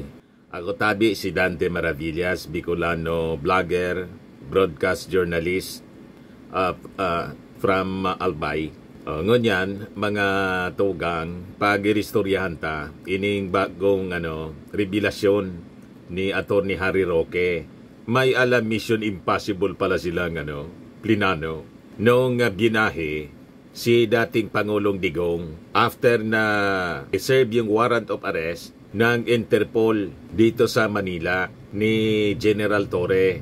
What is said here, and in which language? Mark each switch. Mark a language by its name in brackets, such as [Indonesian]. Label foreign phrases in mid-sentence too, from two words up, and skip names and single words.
[Bikol] Ako tabi si Dante Maravillas, [English] Bicolano vlogger, broadcast journalist from Albay. [Bikol] Ngunyan, mga tugang, pag-iristoryahan ta, ining bagong revelasyon ni Atty. Harry Roque. [Filipino] May alam [English] mission impossible [Filipino] pala silang plinano. Noong binahe, si dating Pangulong Digong after na i-serve yung [English] warrant of arrest [Filipino] ng Interpol dito sa Manila ni General Torre.